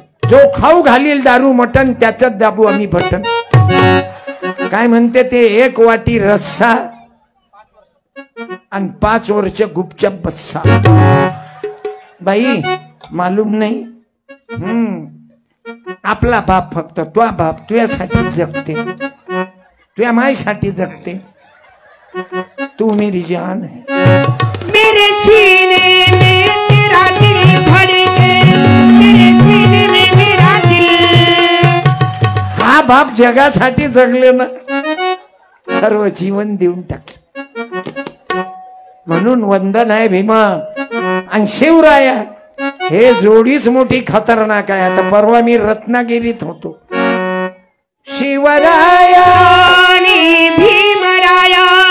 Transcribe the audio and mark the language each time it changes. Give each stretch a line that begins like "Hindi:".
Marathi: जो खाऊ घालील दारू मटण त्याच्यात दाबू आम्ही बटन. काय म्हणते ते, 1 वाटी रस्सा आणि 5 वर्ष गुपचाप बस्सा. बाई मालूम नाही. आपला बाप फक्त तुझा बाप तुझ्यासाठी जगते, तुझ्या माईसाठी जगते.
Hindi: तू मेरी जान है. मेरे सीने में तेरा दिल धड़के, मेरे सीने में मेरा दिल.
Marathi: हा बाप जगासाठी जगले ना, सर्व जीवन देऊन टाकले. म्हणून वंदन आहे भीमा. आणि शिवराया हे जोडीच मोठी खतरनाक आहे. आता परवा मी रत्नागिरीत होतो. शिवराया आणि भीमराया.